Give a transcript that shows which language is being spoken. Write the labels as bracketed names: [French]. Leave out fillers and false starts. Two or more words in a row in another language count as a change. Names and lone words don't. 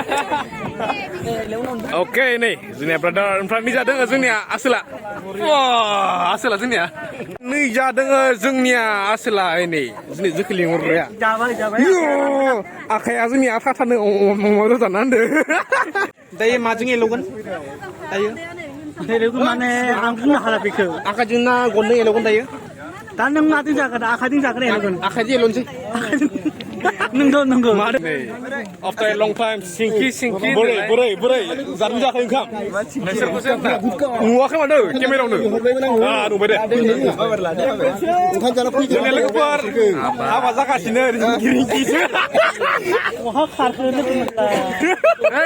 [Bodo] अके नै जोंनिया ब्रादार ओमफ्राय नै जादों जोंनिया आसोला आसोला जोंनिया नै जादों जोंनिया आसोला नै जोंनि जोखौ लिंहरग्राया आखाइया जोंनि आथानो अमा रोजाना होनदो दायो माजों एल'गोन दायो माने आं बुंनो हाला बेखौ आखाइजों ना गनजों एल'गोन दायो दा नों माजों जागोन आखाइजों जागोन एल'गोन आखाइजों एल'नोसै नंगौ [English] after a long time [Bodo] सिंखि बोरै जादों जायाखै ओंखाम नोंसोरखौसो नुवाखै माथो केमेरायावनो नुबाय दे ओंखाम जाना फैदो जोंनि लोगोफोर हाबा जागासिनो रिंकिसो बहा खारखो लोगो मोनला